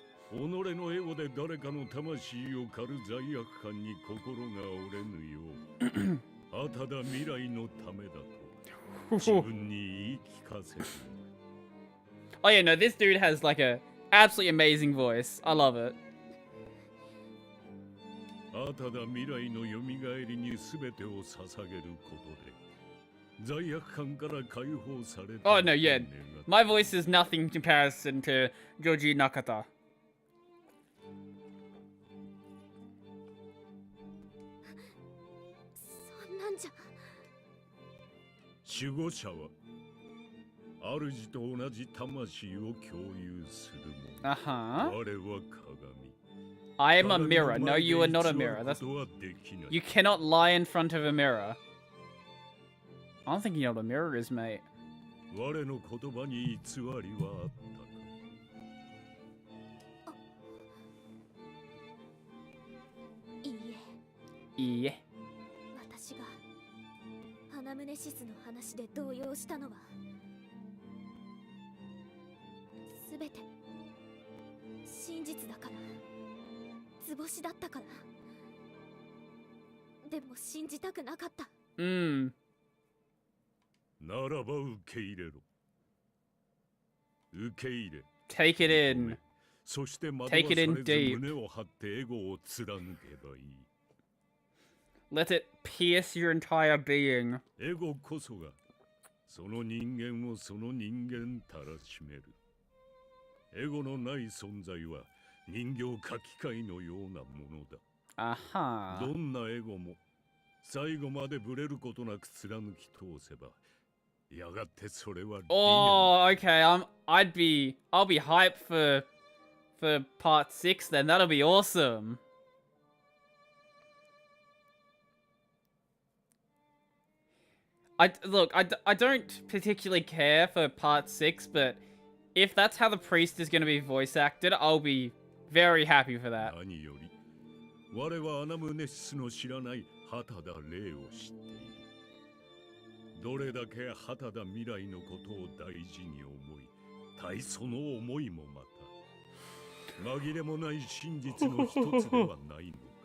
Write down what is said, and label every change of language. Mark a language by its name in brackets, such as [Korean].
[Japanese] 己のエゴで誰かの魂を狩る罪悪感に心が折れぬよう、あただ未来のためだと自分に言い聞かせる。 [English] Oh yeah, no, this dude has like a absolutely amazing voice. I love it. [Japanese] あただ未来のよみがえりに全てを捧げることで罪悪感から解放された。 [English] Oh no, yeah. My voice is nothing in comparison to Joji Nakata. [Japanese] そんなんじゃ。守護者は主と同じ魂を共有するもの。 Uh-huh. 我は鏡。 [English] I am a mirror. No, you are not a mirror. That's... You cannot lie in front of a mirror. I don't think you know what a mirror is, mate. [Japanese] 我の言葉に偽りはあったか。いいえ。いいえ。私がアナムネシスの話で動揺したのはすべて真実だから。図星だったから。でも信じたくなかった。ならば受け入れろ。受け入れ。 [English] Take it in. [Japanese] そして惑わされず胸を張ってエゴを貫けばいい。 [English] Let it pierce your entire being. [Japanese] エゴこそがその人間をその人間たらしめる。エゴのない存在は人形書き換えのようなものだ。 Aha. どんなエゴも最後までブレることなく貫き通せば、やがてそれは。 [English] Oh, okay. I'll be hyped for part 6 then. That'll be awesome. I don't particularly care for part 6, but if that's how the priest is going to be voice acted, I'll be very happy for that. [Japanese] 何より我はアナムネシスの知らない畑田霊を知っている。どれだけ畑田未来のことを大事に思い、対その思いもまた紛れもない真実の一つではないのか。